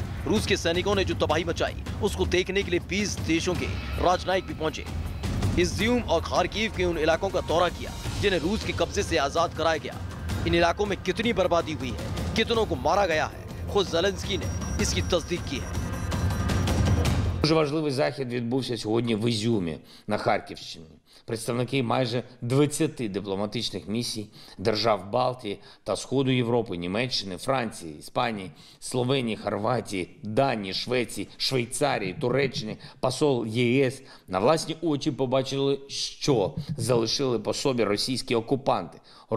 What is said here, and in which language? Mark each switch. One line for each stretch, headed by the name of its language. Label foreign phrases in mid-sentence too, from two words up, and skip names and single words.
Hindi: रूस के सैनिकों ने जो तबाही मचाई, उसको देखने के लिए 20 देशों के राजनयिक भी पहुंचे। इज्यूम और खार्किव के उन इलाकों का दौरा किया जिन्हें रूस के कब्जे से आजाद कराया गया। इन इलाकों में कितनी बर्बादी हुई है, कितनों को मारा गया है, खुद ज़ेलेंस्की ने इसकी तस्दीक की है।
Ukrainian: Дуже важливий захід відбувся сьогодні в Ізюмі на Харківщині. Представники майже 20 дипломатичних місій держав Балтії та Сходу Європи, Німеччини, Франції, Іспанії, Словенії, Хорватії, Данії, Швеції, Швейцарії, Туреччини, посол ЄС на власні очі побачили, що залишили по собі російські окупанти.